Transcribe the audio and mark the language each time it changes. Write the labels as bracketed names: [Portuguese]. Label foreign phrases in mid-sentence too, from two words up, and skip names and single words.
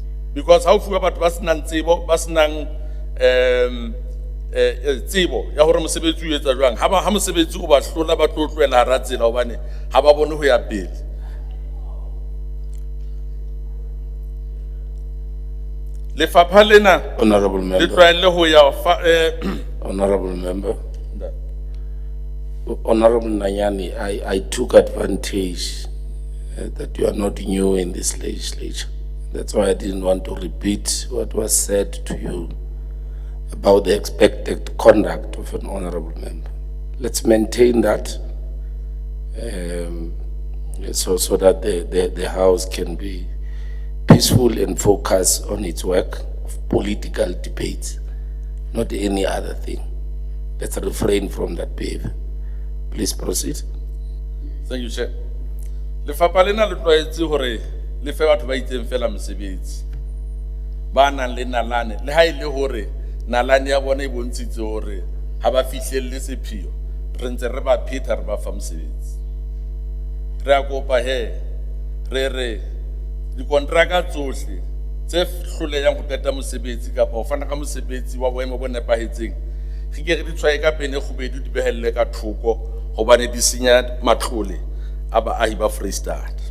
[Southern Sotho] Because ha o fuwa batho ba senang tsebo, ba senang tsebo ya hore mosebetsi o etsa jwang, ha mosebetsi o ba hlola ba tlo tlohela hara tsela hobane ha ba bone ho ya pele. Lefapha lena [English] Honorable member. [Southern Sotho] le tlwaele ho ya [English] Honorable member. Honorable Nanyani, I took advantage that you are not new in this legislature. That's why I didn't want to repeat what was said to you about the expected conduct of an honorable member. Let's maintain that so that the House can be peaceful and focus on its work of political debates, not any other thing. Let's refrain from that behavior. Please proceed. Thank you, Chair. [Southern Sotho] Lefapha lena le tlwaetse hore le fe batho ba itseng fela mosebetsi. Ba nang le nalane, le ha ile hore nalane ya bona e bontshitse hore ha ba fihlelle sepheo, re ntse re ba pheta re ba fa mosebetsi. Re a kopa he, re dikontraka tsohle tse hlolehang ho qeta mosebetsi kapa ho fana ka mosebetsi wa boemo bo nepahetseng, re ke re di tshwaye ka pene kgubedu di behelle ka thoko hobane di senya matlole a baahi ba Free State.